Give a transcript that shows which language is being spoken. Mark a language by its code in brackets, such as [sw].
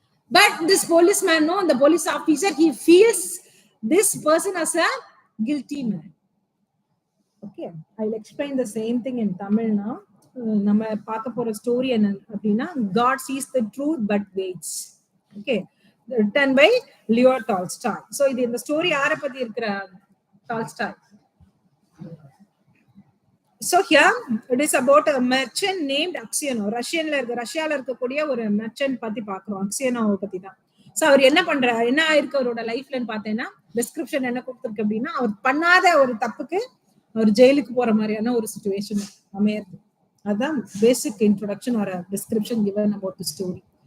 [en] But this policeman, the police officer, he feels this person as a guilty man. Okay, I'll explain the same thing in Tamil now. [ta] நம்ம பார்க்க போற story என்ன அப்படின்னா, [en] God sees the truth but waits. Okay, written by Leo Tolstoy. [ta] So இது இந்த story யாரை பத்தி இருக்கிற Tolstoy. [en] So here it is about a merchant named Aksionov. [ta] ரஷ்யால இருக்கக்கூடிய ஒரு merchant பத்தி பார்க்கிறோம். Aksionovவை பத்தி தான். சோ அவர் என்ன பண்றாரு, என்ன ஆயிருக்கு அவரோட லைஃப்லன்னு பார்த்தேன்னா, டிஸ்கிரிப்ஷன் என்ன கொடுத்திருக்கு அப்படின்னா, அவர் பண்ணாத ஒரு தப்புக்கு அவர் ஜெயிலுக்கு போற மாதிரியான ஒரு சிச்சுவேஷன் அமையிறது. அதுதான் பேசிக் இன்ட்ரோடக்ஷன் ஒரு description [en] given about the story.